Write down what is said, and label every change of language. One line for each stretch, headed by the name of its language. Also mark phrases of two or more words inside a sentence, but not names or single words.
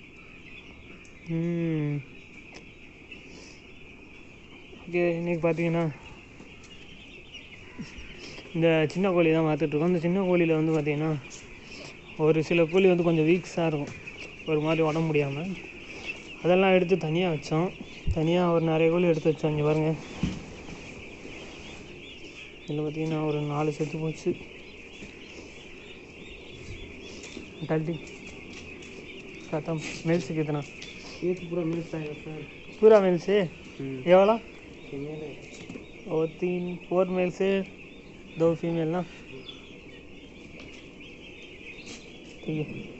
Tamil: ஓகே, இன்றைக்கி பார்த்தீங்கன்னா இந்த சின்ன கோழி தான் பார்த்துட்ருக்கோம். இந்த சின்ன கோழியில் வந்து பார்த்திங்கன்னா ஒரு சில கோழி வந்து கொஞ்சம் வீக்ஸாக இருக்கும், ஒரு மாதிரி உடம்பு முடியாமல். அதெல்லாம் எடுத்து தனியாக வச்சோம். தனியாக ஒரு நிறைய கோழி எடுத்து வச்சோம். இங்கே பாருங்கள், இதில் பார்த்திங்கன்னா ஒரு 4 செத்து போச்சு.
Hindi: गलती खत्म मेल से कितना? ये तो पूरा मिल पाएगा सर, पूरा मेल से। ये वाला फीमेल है और 4 मेल से 2 फीमेल ना, ठीक है।